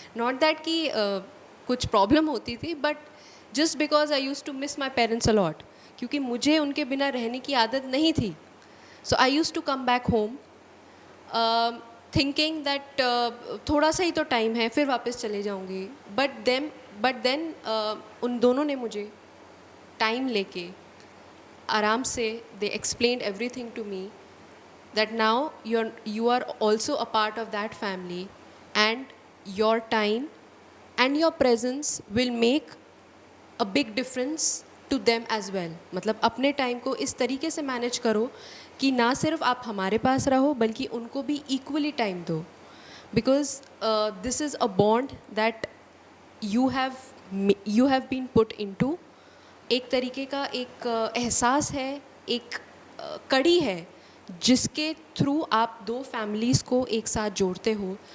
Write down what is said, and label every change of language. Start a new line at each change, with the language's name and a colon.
English: not that
Hindi: कि कुछ problem होती थी,
English: but just because I use to miss my parents a lot,
Hindi: क्योंकि मुझे उनके बिना रहने की आदत नहीं थी।
English: so I use to come back home thinking that
Hindi: थोड़ा सा ही तो टाइम है, फिर वापस चले जाऊँगी।
English: but then
Hindi: उन दोनों ने मुझे टाइम लेके आराम से
English: They explained everything to me, that now you are also a part of that family and your time and your presence will make a big difference to them as well।
Hindi: मतलब अपने time को इस तरीके से manage करो कि ना सिर्फ आप हमारे पास रहो बल्कि उनको भी इक्वली टाइम दो,
English: Because this is a bond that you have been put into.
Hindi: एक तरीके का एक एहसास है, एक कड़ी है जिसके थ्रू आप दो फैमिलीज़ को एक साथ जोड़ते हो।